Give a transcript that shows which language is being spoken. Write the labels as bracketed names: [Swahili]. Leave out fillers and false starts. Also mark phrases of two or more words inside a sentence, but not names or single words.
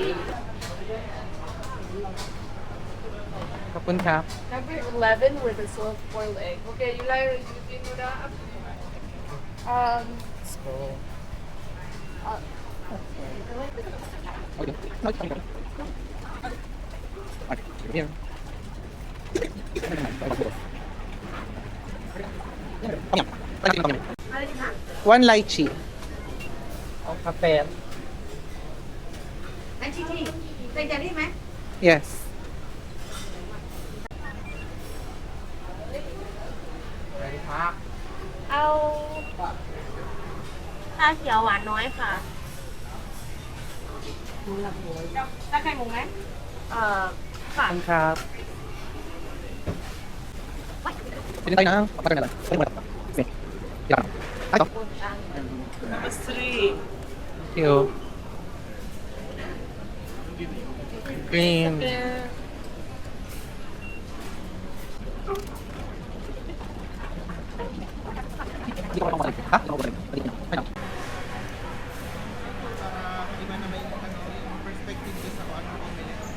[Filipino] Kapon ka. [English] Number 11 with a soft-boiled egg. Okay, you like using that? So, one lychee. [Filipino] Ang kape. [Thai] อันที่เป็นจะได้ไหม [English] Yes. [Thai] เอาชาเขียวหวานน้อยค่ะถ้าไข่มุกไหมค่ะ [Filipino] Kapon ka. Pili tayo na. Papagal na lang. Pili mo na lang. Okay. Kailangan. Ito. [English] Number 3. Thank you. Cream. [Filipino] Hindi ko pa ha? Hindi ko pa rin. Iba na ba yung perspective ko sa kung ano pumili?